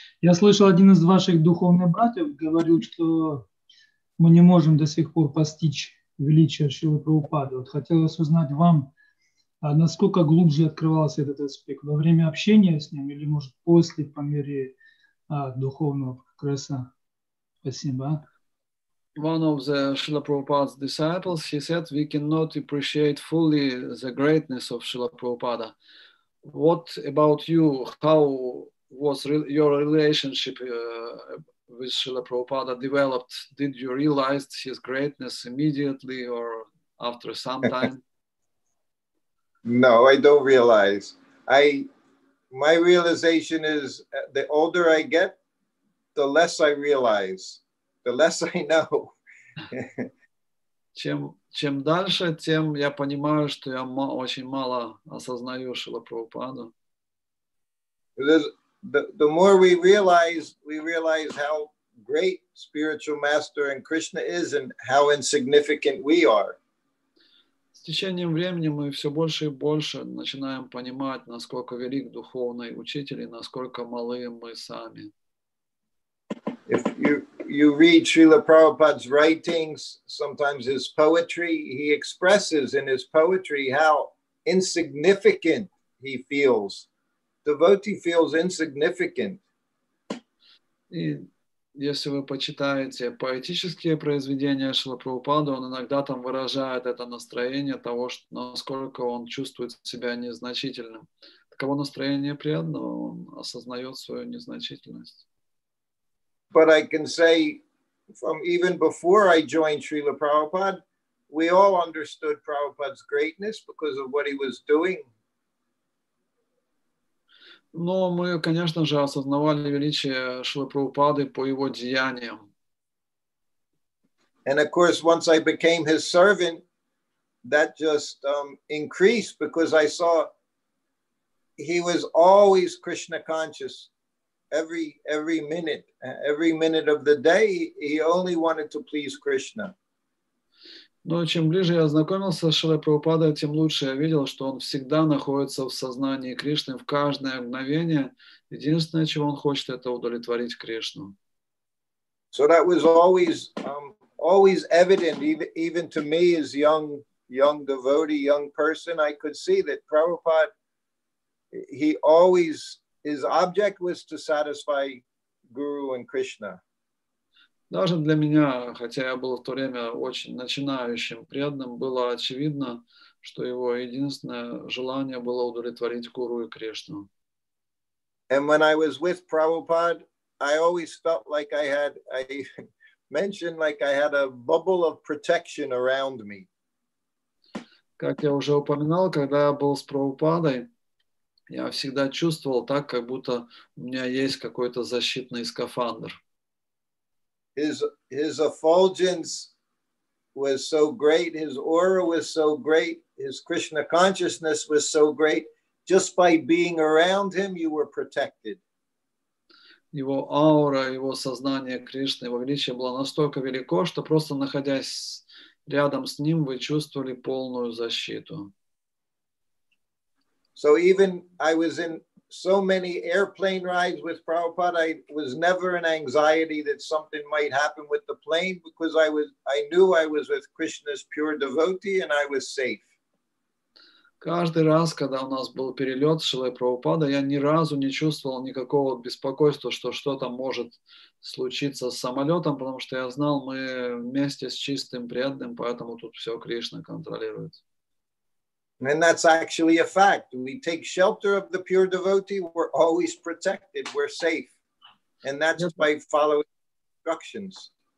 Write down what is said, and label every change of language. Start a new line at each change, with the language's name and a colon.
Russian: Я слышал, один из ваших духовных братьев говорил, что мы не можем до сих пор постичь величие Шрилы Прабхупады. Вот хотелось узнать вам, насколько глубже открывался этот аспект во время общения с ним или, может, после, по мере духовного прогресса. Спасибо.
English: One of the Srila Prabhupada's disciples, he said, we cannot appreciate fully the greatness of Srila Prabhupada. What about you? How was your relationship with Srila Prabhupada developed? Did you realize his greatness immediately or after some time? No, I don't realize. My realization is the older I get, the less I realize, the less I know.
Russian: Чем дальше, тем я понимаю, что я очень мало осознаю Шрила Прабхупаду.
English: The more we realize how great spiritual master and Krishna is and how insignificant we are.
Russian: С течением времени мы все больше и больше начинаем понимать, насколько велик духовный учитель и насколько малы мы сами.
English: If you read Srila Prabhupada's writings, sometimes his poetry, he expresses in his poetry how insignificant he feels. Devotee feels insignificant.
Russian: И если вы почитаете поэтические произведения Шрила Прабхупады, он иногда там выражает это настроение того, что, насколько он чувствует себя незначительным. Таково настроение преданного, он осознает свою незначительность.
English: But I can say from even before I joined Srila Prabhupada, we all understood Prabhupada's greatness because of what he was doing.
Russian: Но мы, конечно же, осознавали величие Шрилы Прабхупады по его деяниям.
English: And of course, once I became his servant, that just increased because I saw he was always Krishna conscious. Every minute of the day, he only wanted to please Krishna.
Russian: Но чем ближе я ознакомился с Шрилой Прабхупадой, тем лучше я видел, что он всегда находится в сознании Кришны в каждое мгновение. Единственное, чего он хочет, это удовлетворить Кришну.
English: So that was always evident, even to me as young devotee, young person. I could see that Prabhupada, his object was to satisfy Guru and Krishna.
Russian: Даже для меня, хотя я был в то время очень начинающим преданным, было очевидно, что его единственное желание было удовлетворить Гуру и Кришну.
English: And when I was with Prabhupada, I always felt like I mentioned like I had a bubble of protection around me.
Russian: Как я уже упоминал, когда я был с Прабхупадой, я всегда чувствовал так, как будто у меня есть какой-то защитный скафандр.
English: His effulgence was so great, his aura was so great, his Krishna consciousness was so great. Just by being around him, you were protected.
Russian: Его аура, его сознание Кришны, его величие было настолько велико, что просто находясь рядом с ним, вы чувствовали полную защиту.
English: So even I was in so many airplane rides with Prabhupada, I was never in anxiety that something might happen with the plane because I knew I was with Krishna's pure devotee and I was safe.
Russian: Каждый раз, когда у нас был перелет с Шрилой Прабхупадой, я ни разу не чувствовал никакого беспокойства, что что-то может случиться с самолетом, потому что я знал, мы вместе с чистым преданным, поэтому тут все Кришна контролирует.
English: And that's actually a fact. We take shelter of the pure devotee, we're always protected, we're safe. And that's by following instructions.